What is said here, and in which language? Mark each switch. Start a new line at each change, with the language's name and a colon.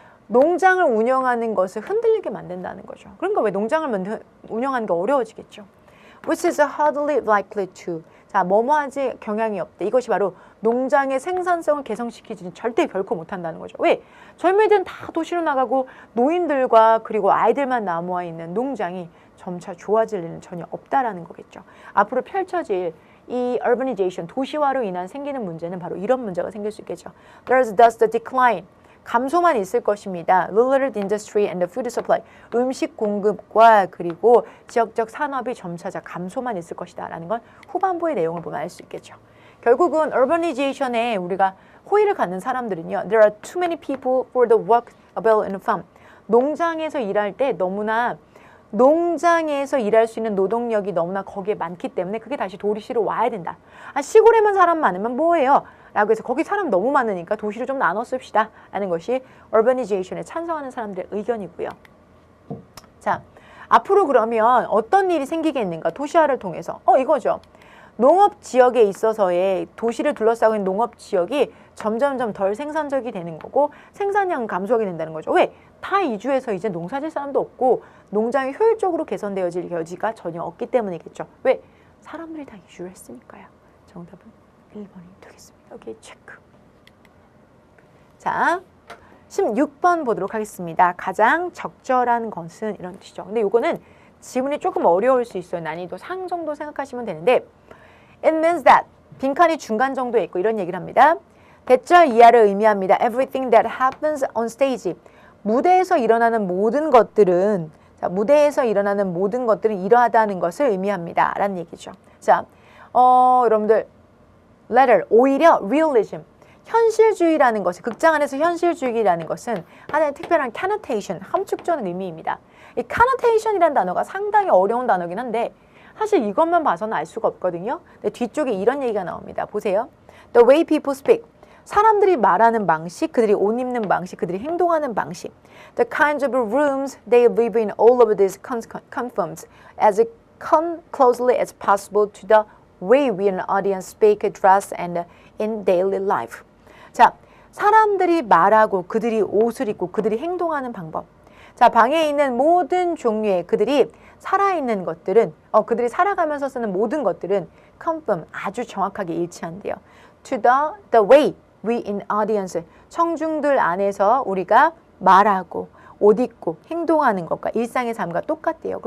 Korean: 농장을 운영하는 것을 흔들리게 만든다는 거죠. 그러니까 왜 농장을 운영하는 게 어려워지겠죠.
English: Which is hardly likely to.
Korean: 자, 뭐뭐하지 경향이 없대. 이것이 바로 농장의 생산성을 개선시키지는 절대 결코 못한다는 거죠. 왜? 젊은이들은 다 도시로 나가고 노인들과 그리고 아이들만 남아 있는 농장이 점차 좋아질 일은 전혀 없다라는 거겠죠. 앞으로 펼쳐질 이 urbanization, 도시화로 인한 생기는 문제는 바로 이런 문제가 생길 수 있겠죠.
English: There's thus the decline.
Korean: 감소만 있을 것입니다.
English: Rural industry and the food supply.
Korean: 음식 공급과 그리고 지역적 산업이 점차자 감소만 있을 것이다 라는 건 후반부의 내용을 보면 알 수 있겠죠. 결국은 urbanization에 우리가 호의를 갖는 사람들은요.
English: There are too many people for the work available in the farm.
Korean: 농장에서 일할 때 너무나 농장에서 일할 수 있는 노동력이 너무나 거기에 많기 때문에 그게 다시 도시로 와야 된다. 아, 시골에만 사람 많으면 뭐예요? 라고 해서 거기 사람 너무 많으니까 도시로 좀 나눠 씁시다 라는 것이 urbanization에 찬성하는 사람들의 의견이고요. 자, 앞으로 그러면 어떤 일이 생기겠는가? 도시화를 통해서. 이거죠. 농업 지역에 있어서의 도시를 둘러싸고 있는 농업 지역이 점점점 덜 생산적이 되는 거고 생산량은 감소하게 된다는 거죠. 왜? 다 이주해서 이제 농사질 사람도 없고 농장이 효율적으로 개선되어질 여지가 전혀 없기 때문이겠죠. 왜? 사람들이 다 이주를 했으니까요. 정답은 1번이 되겠습니다. 오케이, 체크. 자, 16번 보도록 하겠습니다. 가장 적절한 것은 이런 뜻이죠. 근데 이거는 지문이 조금 어려울 수 있어요. 난이도 상 정도 생각하시면 되는데
English: It means that
Korean: 빈칸이 중간 정도에 있고 이런 얘기를 합니다. 대절 이하를 의미합니다.
English: Everything that happens on stage.
Korean: 무대에서 일어나는 모든 것들은 무대에서 일어나는 모든 것들은 이러하다는 것을 의미합니다. 라는 얘기죠. 자, 여러분들 letter, 오히려 realism, 현실주의라는 것은 극장 안에서 현실주의라는 것은 하나의 특별한 connotation, 함축적인 의미입니다. 이 connotation이라는 단어가 상당히 어려운 단어긴 한데 사실 이것만 봐서는 알 수가 없거든요. 근데 뒤쪽에 이런 얘기가 나옵니다. 보세요.
English: The way people speak.
Korean: 사람들이 말하는 방식, 그들이 옷 입는 방식, 그들이 행동하는 방식.
English: The kinds of rooms they live in, all of this conforms as closely as possible to the way we an audience speak, dress, and in daily life.
Korean: 자, 사람들이 말하고 그들이 옷을 입고 그들이 행동하는 방법. 자, 방에 있는 모든 종류의 그들이 살아있는 것들은 그들이 살아가면서 쓰는 모든 것들은 confirm, 아주 정확하게 일치한대요.
English: To the way we in audience,
Korean: 청중들 안에서 우리가 말하고 옷 입고 행동하는 것과 일상의 삶과 똑같대요.